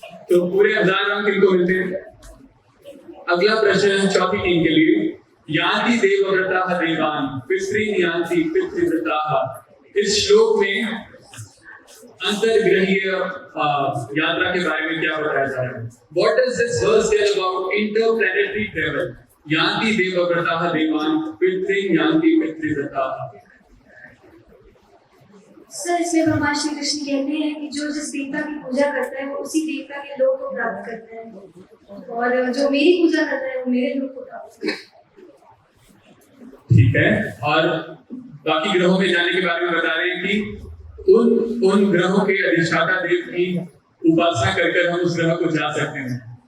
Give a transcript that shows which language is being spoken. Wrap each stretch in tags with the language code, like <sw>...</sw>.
<hi>तो पूरे 1000 अंक इनको मिलते हैं। अगला प्रश्न है चौथी टीम के लिए।</hi> <sa>यान्ति देवव्रताः देवान् पितॄन् यान्ति पितृव्रताः।</sa> <hi>इस श्लोक में अंतर्ग्रहीय यात्रा के बारे में क्या बताया जा रहा है?</hi> <en>What does this verse tell about interplanetary travel?</en> <sa>यान्ति देवव्रताः देवान् पितॄन् यान्ति पितृव्रताः।</sa> <hi>सर इसमें भगवान श्री कृष्ण कहते हैं कि जो जिस देवता की पूजा करता है वो उसी देवता के लोक को प्राप्त करता है, और जो मेरी पूजा करता है वो मेरे लोक को प्राप्त करता है। ठीक है, और बाकी ग्रहों में जाने के बारे में बता रहे हैं कि उन ग्रहों के अधिष्ठाता देव की उपासना कर हम उस ग्रह को जा सकते हैं।</hi>